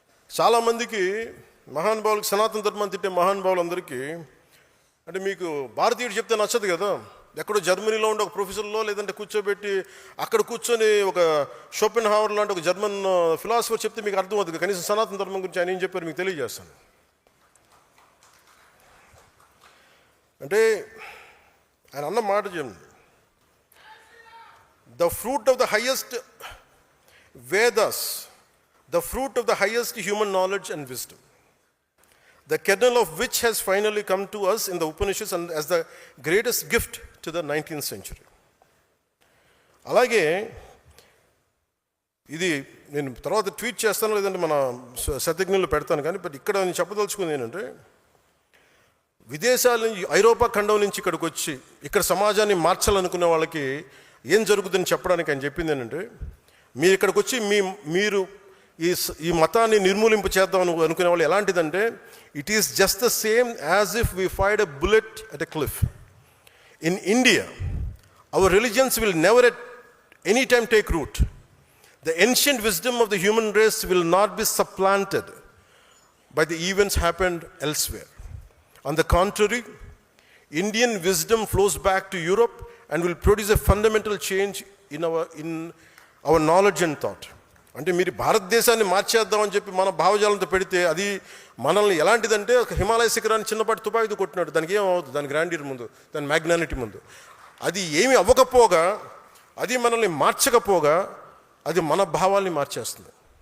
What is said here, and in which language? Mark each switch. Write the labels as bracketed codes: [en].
[te] చాలామందికి మహానుభావులకి, సనాతన ధర్మాన్ని తిట్టే మహానుభావులందరికీ అంటే మీకు భారతీయుడు చెప్తే నచ్చదు కదా. ఎక్కడో జర్మనీలో ఉండే ఒక ప్రొఫెసర్లో లేదంటే కూర్చోబెట్టి అక్కడ కూర్చొని ఒక షోపెన్ హావర్ లాంటి ఒక జర్మన్ ఫిలాసఫర్ చెప్తే మీకు అర్థం అవుతుంది. కనీసం సనాతన ధర్మం గురించి ఆయన ఏం చెప్పారు మీకు తెలియజేస్తాను. అంటే ఆయన అన్న మాట చెప్పండి, [en] The fruit of the highest Vedas, the fruit of the highest human knowledge and wisdom, the kernel of which has finally come to us in the Upanishads and as the greatest gift to the 19th century. [te] అలాగే ఇది నేను తర్వాత tweet చేస్తాను, లేదంటే మన శతజ్ఞులు పెడతాను. కానీ but ఇక్కడ నేను చెప్పదలుచుకుంది ఏంటంటే, విదేశాల నుంచి ఐరోపా ఖండం నుంచి ఇక్కడికి వచ్చి ఇక్కడ సమాజాన్ని మార్చాలనుకునే వాళ్ళకి ఏం జరుగుతుందని చెప్పడానికి ఆయన చెప్పింది ఏంటంటే, మీరు ఇక్కడికి వచ్చి మీరు ఈ మతాన్ని నిర్మూలింపు చేద్దాం అనుకునే వాళ్ళు ఎలాంటిదంటే, [en] It is just the same as if we fired a bullet at a cliff. In India our religions will never at any time take root. The ancient wisdom of the human race will not be supplanted by the events happened elsewhere. On the contrary, Indian wisdom flows back to Europe and will produce a fundamental change in our knowledge and thought. [te] అంటే మీరు భారతదేశాన్ని మార్చేద్దామని చెప్పి మన భావజాలంతో పెడితే అది మనల్ని ఎలాంటిదంటే ఒక హిమాలయ శిఖరాన్ని చిన్నపాటి తుపాకీతో కొట్టినాడు. దానికి ఏమవుతుంది, దాని గ్రాండీర్ ముందు, దాని మ్యాగ్నానిటీ ముందు. అది ఏమి అవ్వకపోగా, అది మనల్ని మార్చకపోగా అది మన భావాల్ని మార్చేస్తుంది.